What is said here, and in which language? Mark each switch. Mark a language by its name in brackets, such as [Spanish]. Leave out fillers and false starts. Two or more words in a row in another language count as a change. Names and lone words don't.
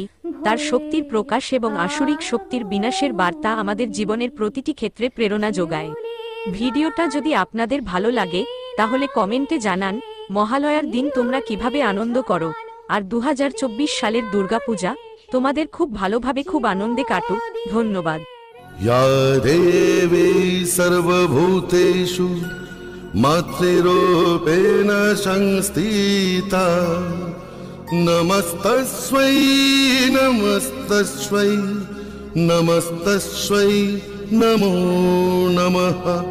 [Bangla] তার শক্তির প্রকাশ এবং আসুরিক শক্তির বিনাশের বার্তা আমাদের জীবনের প্রতিটি ক্ষেত্রে প্রেরণা যোগায়। ভিডিওটা যদি আপনাদের ভালো লাগে তাহলে কমেন্টে জানান মহালয়ার দিন তোমরা কিভাবে আনন্দ করো। আর 2024 সালের দুর্গাপূজা তোমাদের খুব ভালোভাবে খুব আনন্দে কাটুক। ধন্যবাদ। [Sanskrit] या देवी सर्वभूतेषु मातृरूपेण संस्थिता नमस्तस्मै नमस्तस्मै नमस्तस्मै नमो नमः।